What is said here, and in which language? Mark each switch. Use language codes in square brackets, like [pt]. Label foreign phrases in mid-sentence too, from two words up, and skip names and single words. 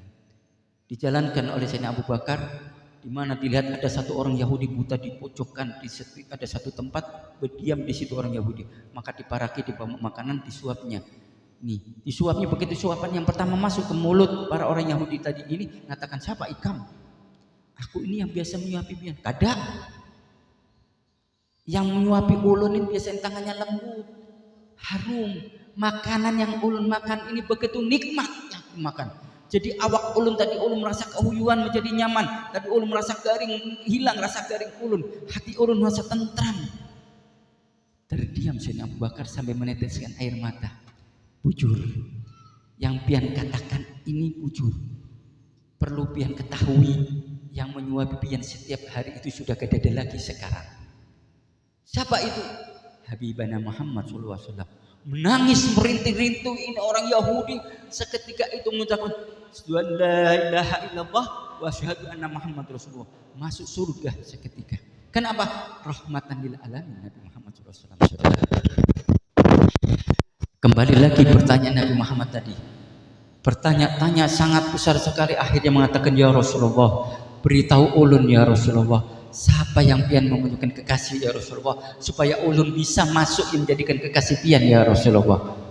[id] Dijalankan oleh Sayyidina Abu Bakar, di mana dilihat ada satu orang Yahudi buta di pojokan, ada satu tempat berdiam di situ orang Yahudi. [bjn] Maka diparaki, dibawa makanan, disuapnya. [id] Nih, disuapnya begitu suapan yang pertama masuk ke mulut para orang Yahudi tadi ini, mengatakan, siapa Ikam? Aku ini yang biasa menyuapi pian. [bjn] Kada. [id] Yang menyuapi ulun ini biasanya tangannya lembut, harum. Makanan yang ulun makan ini begitu nikmat yang aku makan. [bjn] Jadi awak ulun tadi ulun merasa kehuyuan menjadi nyaman. Tadi ulun merasa garing, hilang rasa garing ulun. [id] Hati ulun merasa tentram. Terdiam Sayyidina Abu Bakar sampai meneteskan air mata. [bjn] Bujur, yang pian katakan ini bujur. [id] Perlu pian ketahui, yang menyuapi pian setiap hari itu sudah gak ada lagi sekarang. Siapa itu? Habibana Muhammad SAW. Menangis merintih-rintih, ini orang Yahudi. Seketika itu mengucapkan [ar] لا إله إلا الله وأشهد أن محمدا رسول الله. [id] Masuk surga seketika. Kenapa? [ar] رحمة للعالمين [id] Nabi Muhammad SAW. Kembali lagi pertanyaan Nabi Muhammad tadi. Bertanya-tanya sangat besar sekali, akhirnya mengatakan, [ar] يا رسول الله, [id] beritahu ulun [ar] يا رسول الله, [id] siapa yang pian menunjukkan kekasih [ar] يا رسول الله, [id] supaya ulun bisa masuk yang menjadikan kekasih pian [ar] يا رسول الله.